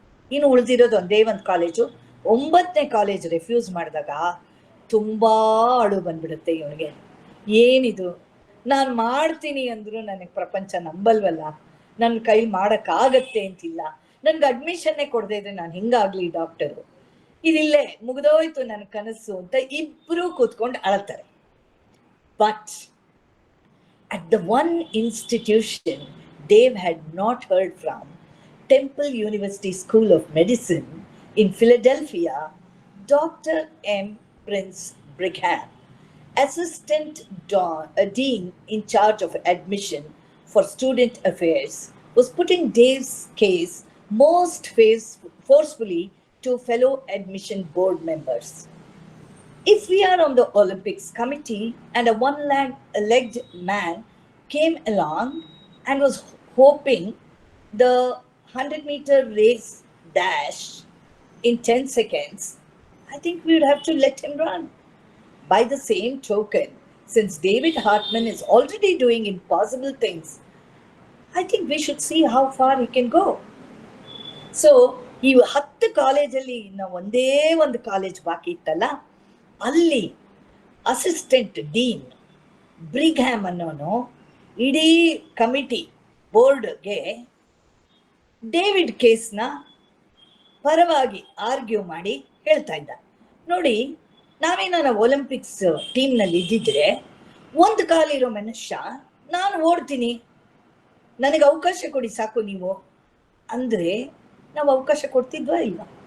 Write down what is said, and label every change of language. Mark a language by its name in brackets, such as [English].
[Kannada] ಇನ್ನು ಉಳಿದಿರೋದು ಒಂದೇ ಒಂದು ಕಾಲೇಜು. 9ನೇ ಕಾಲೇಜ್ ರೆಫ್ಯೂಸ್ ಮಾಡಿದಾಗ ತುಂಬಾ ಅಳು ಬಂದ್ಬಿಡುತ್ತೆ ಇವನಿಗೆ. ಏನಿದು, ನಾನು ಮಾಡ್ತೀನಿ ಅಂದ್ರು ನನಗೆ ಪ್ರಪಂಚ ನಂಬಲ್ವಲ್ಲ, ನನ್ನ ಕೈಲಿ ಮಾಡೋಕ್ಕಾಗತ್ತೆ ಅಂತಿಲ್ಲ, ನನ್ಗೆ ಅಡ್ಮಿಷನ್ನೇ ಕೊಡದೇ ಇದ್ರೆ ನಾನು ಹಿಂಗಾಗ್ಲಿ ಡಾಕ್ಟರು, ಇದಿಲ್ಲೇ ಮುಗಿದೋಯ್ತು ನನ್ನ ಕನಸು ಅಂತ ಇಬ್ರು ಕೂತ್ಕೊಂಡು ಅಳ್ತಾರೆ. [English] But at the one institution Dave had not heard from, Temple University School of Medicine in Philadelphia, Dr. M. Prince Brigham, Assistant Dean in charge of admission for student affairs, was putting Dave's case most forcefully to fellow admission board members. If we are on the Olympics committee and a one-legged man came along and was hoping the 100-meter race dash in 10 seconds, I think we would have to let him run. By the same token, since David Hartman is already doing impossible things, I think we should see how far he can go. [Kannada] So, ಈ 10 ಕಾಲೇಜಲ್ಲಿ ಇನ್ನು ಒಂದೇ ಒಂದು college ಬಾಕಿ ಇತ್ತಲ್ಲ, ಅಲ್ಲಿ assistant dean ಬ್ರಿಗ್ಹ್ಯಾಮ್ ಅನ್ನೋನು ಇಡೀ ಕಮಿಟಿ ಬೋರ್ಡ್ಗೆ ಡೇವಿಡ್ ಕೇಸ್ನ ಪರವಾಗಿ ಆರ್ಗ್ಯೂ ಮಾಡಿ ಹೇಳ್ತಾ ಇದ್ದ, ನೋಡಿ ನಾವೇನಾರ ಒಲಿಂಪಿಕ್ಸ್ ಟೀಮ್ನಲ್ಲಿ ಇದ್ದಿದ್ರೆ ಒಂದು ಕಾಲಿರೋ ಮನುಷ್ಯ ನಾನು ಓಡ್ತೀನಿ, ನನಗೆ ಅವಕಾಶ ಕೊಡಿ ಸಾಕು ನೀವು ಅಂದರೆ ನಾವು ಅವಕಾಶ ಕೊಡ್ತಿದ್ವಾ ಇಲ್ಲ?